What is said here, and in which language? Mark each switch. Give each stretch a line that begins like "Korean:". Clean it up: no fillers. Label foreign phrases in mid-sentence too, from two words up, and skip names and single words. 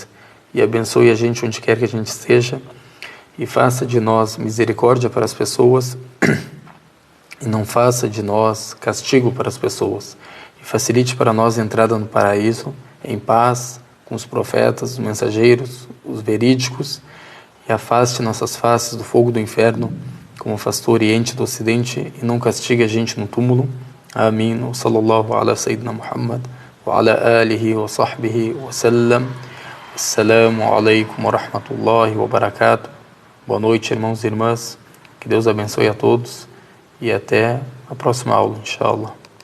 Portuguese: E abençoe a gente onde quer que a gente esteja e faça de nós misericórdia para as pessoas e não faça de nós castigo para as pessoas. E facilite para nós a entrada no paraíso em paz com os profetas, os mensageiros, os verídicos, e afaste nossas faces do fogo do inferno, como afastou o Oriente do Ocidente, e não castigue a gente no túmulo. Amém.
Arabic: صلى الله على سيدنا محمد وعلى آله وصحبه وسلم. السلام عليكم ورحمة الله وبركاته.
Portuguese: Boa noite, irmãos e irmãs. Que Deus abençoe a todos e até a próxima aula, inshallah.